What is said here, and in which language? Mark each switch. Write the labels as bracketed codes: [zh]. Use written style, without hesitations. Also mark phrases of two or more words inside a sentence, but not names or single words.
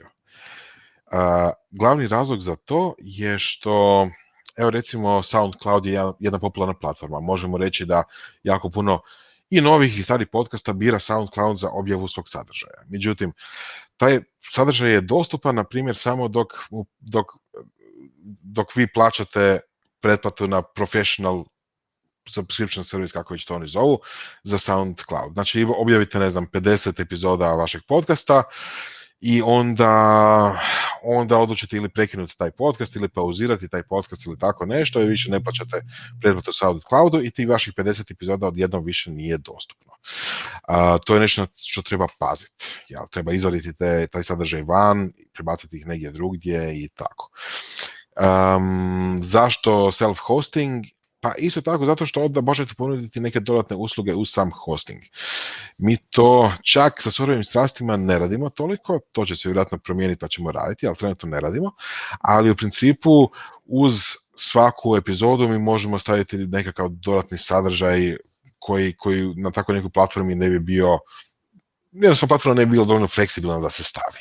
[hr] Glavni razlog za to je što, evo recimo SoundCloud je jedna popularna platforma. Možemo reći da jako puno i novih i starih podcasta bira SoundCloud za objavu svog sadržaja. Međutim, taj sadržaj je dostupan, na primjer, samo dok vi plaćate pretplatu na [en] professional subscription service, [hr] kako već to oni zovu, za SoundCloud. Znači, objavite, 50 epizoda vašeg podcasta i onda odlučite ili prekinuti taj podcast ili pauzirati taj podcast ili tako nešto i više ne plaćate pretplatu SoundCloudu i ti vaših 50 epizoda odjednom više nije dostupno. To je nešto što treba paziti. Treba izvaditi taj sadržaj van, prebaciti ih negdje drugdje i tako. Zašto self-hosting? Pa isto tako zato što onda možete ponuditi neke dodatne usluge uz sam hosting. Mi to čak sa surovim strastima ne radimo toliko, to će se vjerojatno promijeniti pa ćemo raditi, ali trenutno ne radimo. Ali u principu uz svaku epizodu mi možemo staviti nekakav dodatni sadržaj koji na tako nekoj platformi ne bi bio, jednostavno platforma ne bi bila dovoljno fleksibilna da se stavi.